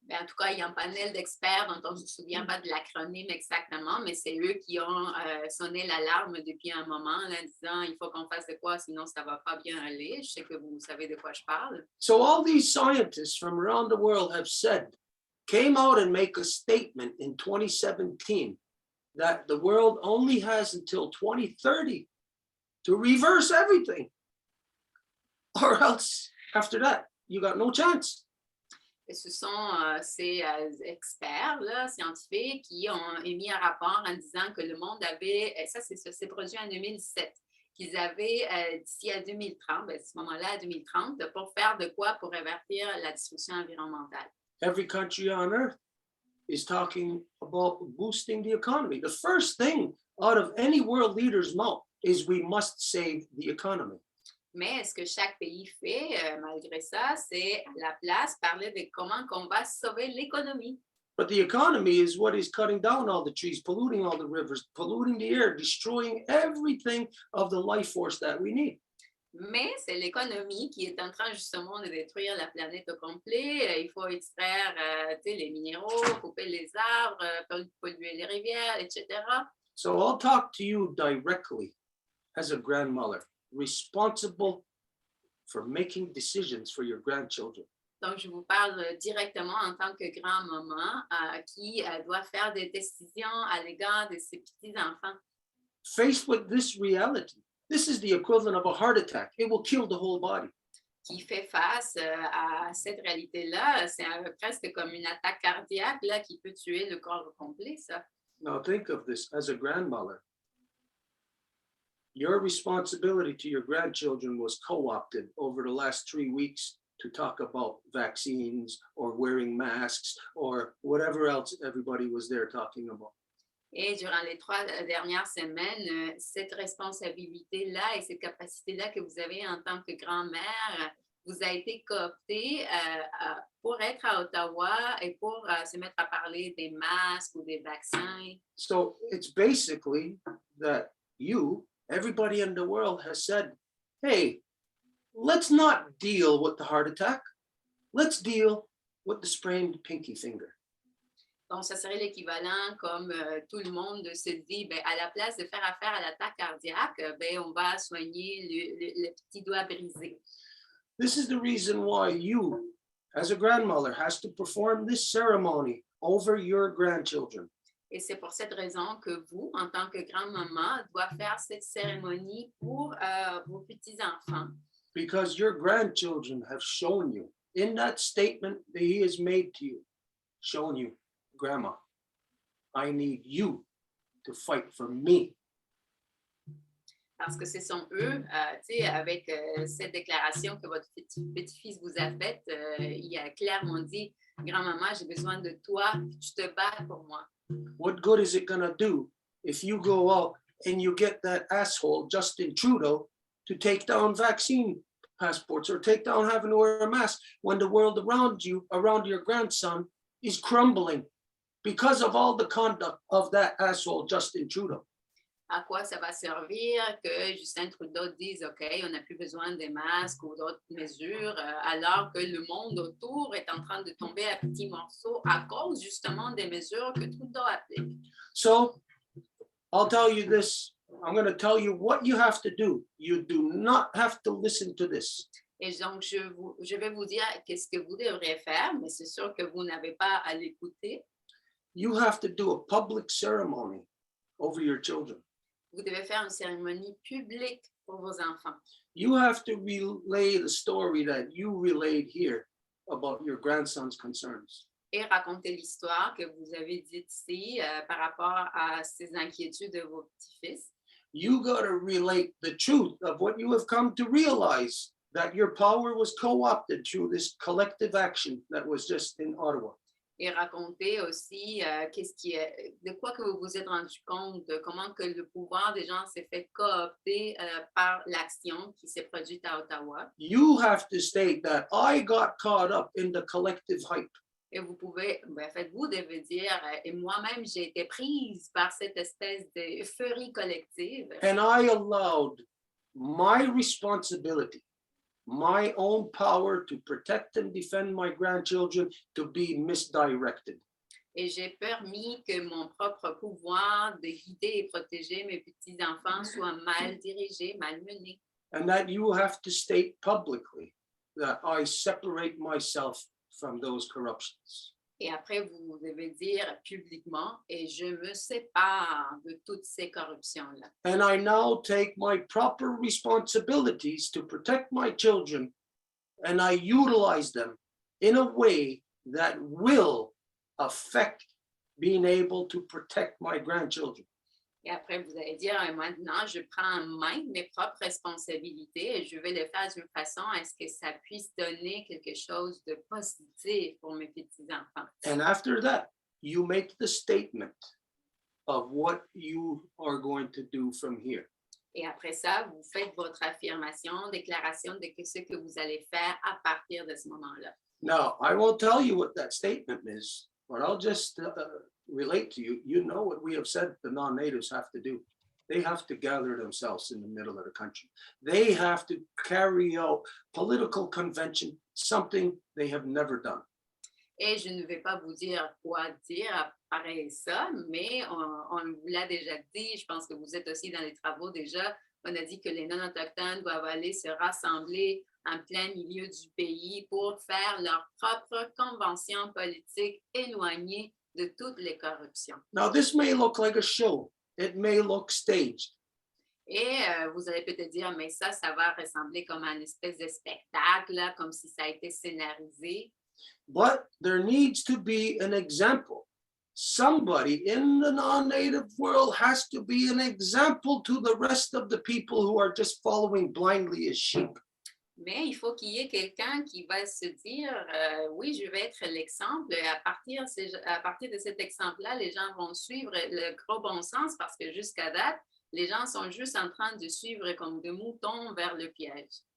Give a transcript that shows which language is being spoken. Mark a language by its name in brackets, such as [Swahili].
[French] Ben, en tout cas, il y a un panel d'experts dont on ne se souvient pas de l'acronyme exactement, mais c'est eux qui ont sonné l'alarme depuis un moment là, en disant il faut qu'on fasse de quoi, sinon ça ne va pas bien aller. Je sais que vous savez de quoi je parle. [English] So all these scientists from around the world have came out and make a statement in 2017 that the world only has until 2030 to reverse everything. Or else, after that, you got no chance. [French] Et ce sont ces experts là, scientifiques qui ont émis un rapport en disant que le monde avait, et ça c'est produit en 2007, qu'ils avaient d'ici à 2030, ben, à ce moment-là, à 2030, pour faire de quoi pour révertir la destruction environnementale. [English] Every country on earth is talking about boosting the economy. The first thing out of any world leader's mouth is we must save the economy. [French] Mais ce que chaque pays fait, malgré ça, c'est à la place parler de comment qu'on va sauver l'économie. [English] But the economy is what is cutting down all the trees, polluting all the rivers, polluting the air, destroying everything of the life force that we need. [French] Mais c'est l'économie qui est en train justement de détruire la planète au complet. Il faut extraire les minéraux, couper les arbres, polluer les rivières, etc. [English] So I'll talk to you directly as a grandmother, responsible for making decisions for your grandchildren. [French] Donc, je vous parle directement en tant que grand-maman qui doit faire des décisions à l'égard de ses petits-enfants. [English] Faced with this reality, this is the equivalent of a heart attack. It will kill the whole body. [French] Qui fait face à cette réalité-là, c'est presque comme une attaque cardiaque là, qui peut tuer le corps au complet, ça. [English] Now think of this as a grandmother. Your responsibility to your grandchildren was co-opted over the last 3 weeks to talk about vaccines or wearing masks or whatever else everybody was there talking about. [French] Et durant les 3 dernières semaines, cette responsabilité-là et cette capacité-là que vous avez en tant que grand-mère vous a été cooptée pour être à Ottawa et pour se mettre à parler des masques ou des vaccins. [English] So it's basically that everybody in the world has said, hey, let's not deal with the heart attack. Let's deal with the sprained pinky finger. [French] Donc, ça serait l'équivalent comme tout le monde se dit, ben, à la place de faire affaire à l'attaque cardiaque, ben, on va soigner le petit doigt brisé. [English] This is the reason why you, as a grandmother, has to perform this ceremony over your grandchildren. [French] Et c'est pour cette raison que vous, en tant que grand-maman, doit faire cette cérémonie pour vos petits-enfants. [English] Because your grandchildren have shown you, in that statement that he has made to you, shown you, Grandma, I need you to fight for me. [French] Parce que ce sont eux, avec cette déclaration que votre petit-fils vous a faite, il a clairement dit, grand-maman, j'ai besoin de toi, tu te bats pour moi. [English] What good is it gonna do if you go out and you get that asshole, Justin Trudeau, to take down vaccine passports or take down having to wear a mask when the world around you, around your grandson, is crumbling because of all the conduct of that asshole, Justin Trudeau? [French] À quoi ça va servir que Justin Trudeau dise, OK, on n'a plus besoin des masques ou d'autres mesures, alors que le monde autour est en train de tomber à petits morceaux à cause justement des mesures que Trudeau applique. [English] So I'll tell you this I'm going to tell you what you have to do. You do not have to listen to this. [French] Et donc, je vais vous dire qu'est-ce que vous devrez faire, mais c'est sûr que vous n'avez pas à l'écouter. [English] You have to do a public ceremony over your children. [French] Vous devez faire une cérémonie publique pour vos enfants. [English] You have to relay the story that you relayed here about your grandson's concerns. [French] Et raconter l'histoire que vous avez dite ici par rapport à ces inquiétudes de vos petits-fils. [English] You got to relate the truth of what you have come to realize, that your power was co-opted through this collective action that was just in Ottawa. [French] Et raconter aussi de quoi que vous vous êtes rendu compte, de comment que le pouvoir des gens s'est fait coopter par l'action qui s'est produite à Ottawa. [English] You have to state that I got caught up in the collective hype. [French] Et vous pouvez, vous devez dire, et moi-même, j'ai été prise par cette espèce de euphorie collective. [English] And I allowed my responsibility, my own power to protect and defend my grandchildren to be misdirected. [French] Et j'ai permis que mon propre pouvoir de guider et protéger mes petits-enfants soit mal dirigé, mal mené. [English] And that you have to state publicly that I separate myself from those corruptions. [French] Et après, vous devez dire publiquement, et je me sépare de toutes ces corruptions-là. [English] And I now take my proper responsibilities to protect my children, and I utilize them in a way that will affect being able to protect my grandchildren. [French] Et après, vous allez dire, maintenant, je prends en main mes propres responsabilités et je vais le faire d'une façon à ce que ça puisse donner quelque chose de positif pour mes petits-enfants. [English] And after that, you make the statement of what you are going to do from here. [French] Et après ça, vous faites votre affirmation, déclaration de ce que vous allez faire à partir de ce moment-là. [English] Now, I won't tell you what that statement is, but I'll just relate to you. You know what we have said the non-natives have to do. They have to gather themselves in the middle of the country. They have to carry out political convention, something they have never done. [French] Et je ne vais pas vous dire quoi dire pareil ça, mais on vous l'a déjà dit. Je pense que vous êtes aussi dans les travaux déjà. On a dit que les non-autochtones doivent aller se rassembler en plein milieu du pays pour faire leur propre convention politique éloignée de toutes les corruptions. [English] Now, this may look like a show. It may look staged. [French] Et vous allez peut-être dire, mais ça va ressembler comme à une espèce de spectacle, là, comme si ça a été scénarisé. [English] But there needs to be an example. Somebody in the non-native world has to be an example to the rest of the people who are just following blindly as sheep. [French] Mais il faut qu'il y ait quelqu'un qui va se dire, oui, je vais être l'exemple. Et à partir de cet exemple-là, les gens vont suivre le gros bon sens parce que jusqu'à date, les gens sont juste en train de suivre comme des moutons vers le piège.